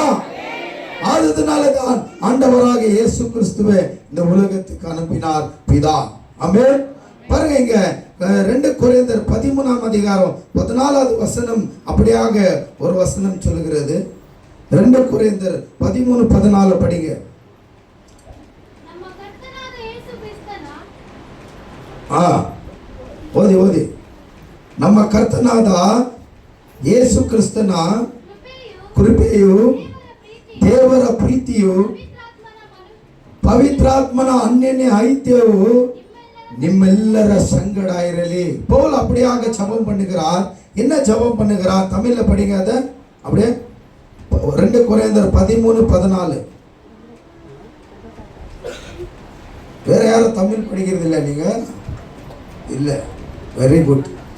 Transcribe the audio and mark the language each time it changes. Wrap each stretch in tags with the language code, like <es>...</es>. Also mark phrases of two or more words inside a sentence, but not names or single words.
<ta>அதனாலதான் ஆண்டவராக இயேசு கிறிஸ்துவை இந்த உலகத்துக்கு அனுப்பினார் பிதா. ஆமென். பாருங்க, இங்க 2 கொரிந்தியர் 13ஆம் அதிகாரம் 14வது வசனம் அப்படியாக ஒரு வசனம் சொல்லுகிறது. 2 கொரிந்தியர் 13:14 படிங்க.</ta> <kn>ಓದಿ ನಮ್ಮ ಕರ್ತನಾದ ಯೇಸು ಕ್ರಿಸ್ತನ ಕೃಪೆಯು ದೇವರ ಪ್ರೀತಿಯು ಪವಿತ್ರಾತ್ಮನ ಅನ್ಯೋನ್ಯ ಐಕ್ಯವು ನಿಮ್ಮೆಲ್ಲರ ಸಂಗಡ ಇರಲಿ.</kn> <ta>பவுல் அப்படியாக ஜெபம் பண்ணுகிறார். என்ன ஜெபம் பண்ணுகிறார்? தமிழ்ல படிங்க அத. அப்படியே 2 கொரிந்தியர் 13:14. வேற யாரும் தமிழ் படிக்கிறது இல்லை நீங்க?</ta> <en>இல்ல. very good.</en>